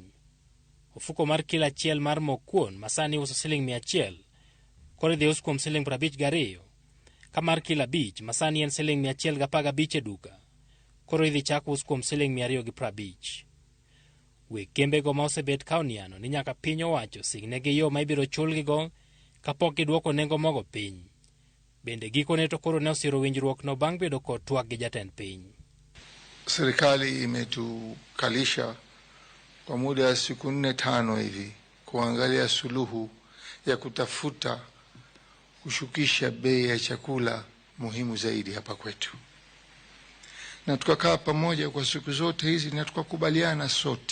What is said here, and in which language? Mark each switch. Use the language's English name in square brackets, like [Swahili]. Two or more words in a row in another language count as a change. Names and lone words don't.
[Luo (Kenya and Tanzania)] Ofuko mar kilo achiel mar mok kuon masani uso $100 koro idhi us kuom $52 ka mar kilo 5 masani en $115 e duka koro idhi chak us kuom $250. Weg kembego ma osebet ka oniano ni nyaka piny owacho singnegi yo ma ibiro chulgigo kapok giduoko nengo mogo piny. Bende gikone to koro ne osiro winjruok no bang' bedo kod twak gi jatend piny. [Swahili] Serikali imetukalisha kwa muda ya siku 4-5 hivi kuangalia suluhu ya kutafuta kushukisha bei ya chakula muhimu zaidi hapa kwetu. Na tukakaa pamoja kwa siku zote hizi na tukakubaliana sote.